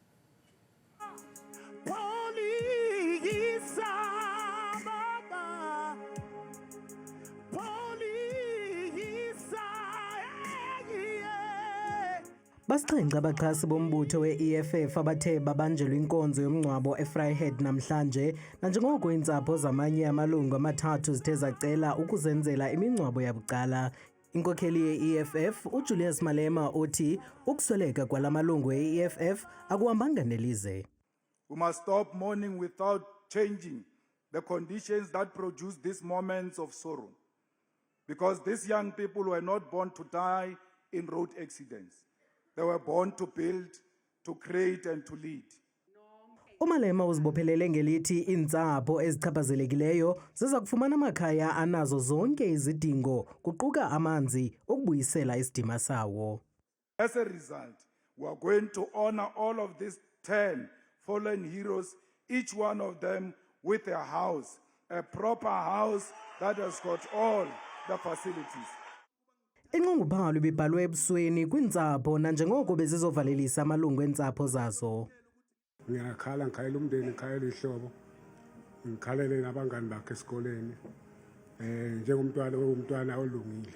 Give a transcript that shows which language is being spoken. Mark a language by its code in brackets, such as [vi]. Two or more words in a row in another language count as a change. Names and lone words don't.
[xh] Basixhenxe abaxhasi bombutho we-EFF abathe babanjelwe inkonzo yomngcwabo eVryheid namhlanje nanjengoko iintsapho zamanye amalungu amathathu zithe zacela ukuzenzela imingcwabo yabucala. Inkokheli ye-EFF uJulius Malema uthi ukusweleka kwala malungu e-EFF akuhambanga nelize. [en] We must stop mourning without changing the conditions that produce these moments of sorrow. Because these young people were not born to die in road accidents. They were born to build, to create and to lead. [xh] uMalema uzibophelele ngelithi iintsapho ezichaphazelekileyo ziza kufumana amakhaya anazo zonke izidingo kuquka amanzi ukubuyisela isidima sawo. [en] As a result, we are going to honor all of these 10 fallen heroes, each one of them with a house, a proper house that has got all the facilities. [xh] Inqunguphalo ibibhalwe ebusweni kwiintsapho nanjengoko bezizovalelisa amalungu eentsapho zazo. [zu] Ngiyakhala ngikhalela umndeni ngikhalela ihlobo ngikhalele nabangani bakhe esikoleni njengomntwana olungile.